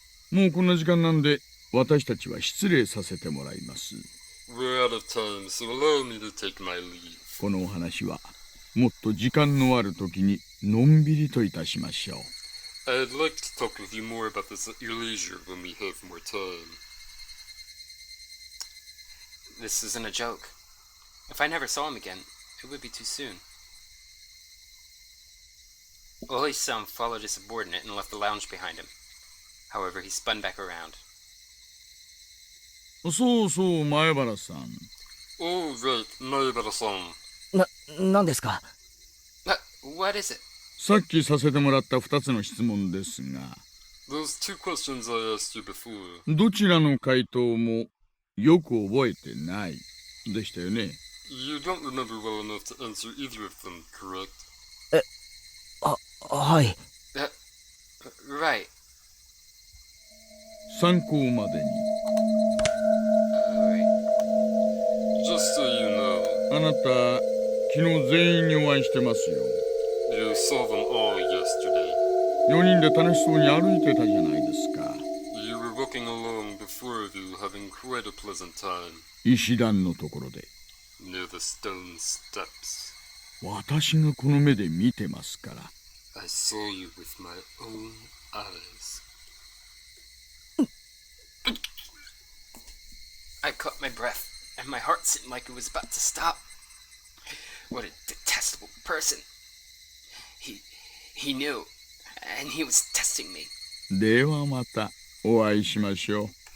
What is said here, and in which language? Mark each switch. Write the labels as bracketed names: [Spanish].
[Japanese] もうこんな時間なんで私たちは失礼させてもらいます。 [English] We're out of time, so allow me to take my leave. [Japanese] このお話はもっと時間のある時にのんびりといたしましょう。 [English] I'd like to talk with you more about this at your leisure when we have more time. This isn't a joke. If I never saw him again, it would be too soon. Oi-san followed his subordinate and left the lounge behind him. However, he spun back around. [Japanese] そうそう前原さん。 [English] All right, Maibara-san. [Japanese] 何ですか？ [English] What is it? [Japanese] さっきさせてもらった2つの質問ですが、 [English] Those two questions I asked you before. [Japanese] どちらの回答もよく覚えてないでしたよね。 [English] You don't remember well enough to answer either of them, correct? [Japanese] はい。 [English] Right. [Japanese] 参考までに。 [English] Just so you know. [Japanese] あなた、昨日全員にお会いしてますよ。 [English] You saw them all yesterday. [Japanese] 4人で楽しそうに歩いてたじゃないですか。 [English] You were walking along, the four of you having quite a pleasant time. [Japanese] 石段のところで。 [English] Near the stone steps. [Japanese] 私がこの目で見てますから。 [English] I saw you with my own eyes. I caught my breath, and my heart seemed like it was about to stop. What a detestable person. He knew, and he was testing me. [Japanese] ではまたお会いしましょう。